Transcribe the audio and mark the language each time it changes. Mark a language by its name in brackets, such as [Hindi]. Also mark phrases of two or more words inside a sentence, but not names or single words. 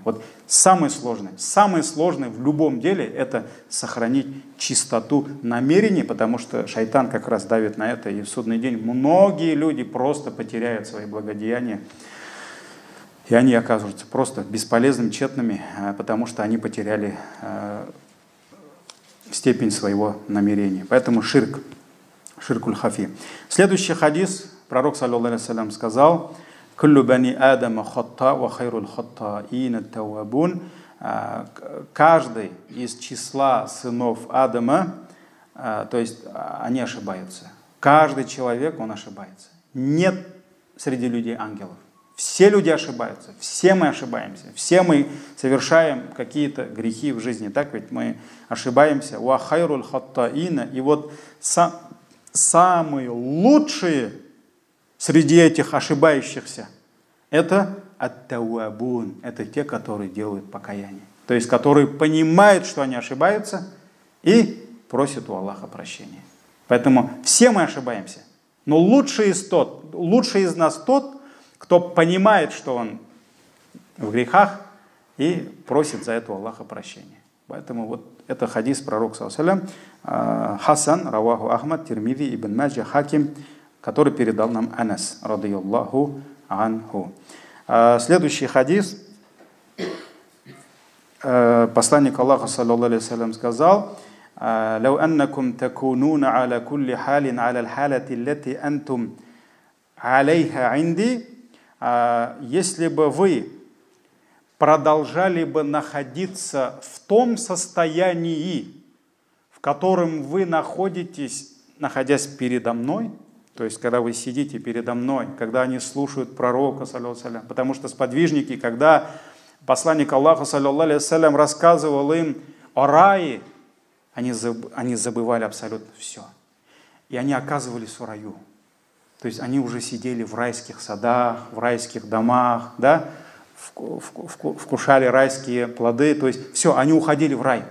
[Russian] Вот самое сложное в любом деле это сохранить чистоту намерений, потому что шайтан как раз давит на это, и в судный день многие люди просто потеряют свои благодеяния, и они оказываются просто бесполезными, тщетными, потому что они потеряли степень своего намерения. Поэтому [Arabic] الشرك الخفي. [Russian] Следующий хадис, пророк, [Arabic] صلى الله عليه وسلم, [Russian] сказал, [Arabic] «كل بني آدم خطاء وخير الخطائين التوابون». [Russian] Каждый из числа сынов Адама, то есть они ошибаются. Каждый человек, он ошибается. Нет среди людей ангелов. Все люди ошибаются, все мы ошибаемся, все мы совершаем какие-то грехи в жизни, так ведь мы ошибаемся. [Arabic] وخير الخطائين. [Russian] И вот самые лучшие среди этих ошибающихся это ат-тауабун, это те, которые делают покаяние. То есть, которые понимают, что они ошибаются и просят у Аллаха прощения. Поэтому все мы ошибаемся. Но лучший из нас тот, кто понимает, что он в грехах и просит за это у Аллаха прощения. Поэтому вот это хадис пророка, [Arabic] صلى الله عليه وسلم, حسن، رواه أحمد، الترمذي، ابن ماجه، الحاكم, [Russian] который передал нам Анас, [Arabic] رضي الله عنه. [Russian] Следующий хадис. Посланник Аллаха, [Arabic] صلى الله عليه وسلم, [Russian] сказал, [Arabic] «لو أنكم تكونون على كل حال على الحالة التي أنتم عليها عندي». [Russian] Если бы вы продолжали бы находиться в том состоянии, в котором вы находитесь, находясь передо мной, то есть когда вы сидите передо мной, когда они слушают пророка, [Arabic] صلى الله عليه, [Russian] потому что сподвижники, когда посланник Аллаха, [Arabic] صلى الله عليه وسلم, [Russian] рассказывал им о рае, они забывали абсолютно все. И они оказывались в раю. То есть они уже сидели в райских садах, в райских домах, да, вкушали райские плоды, то есть все, они уходили в рай.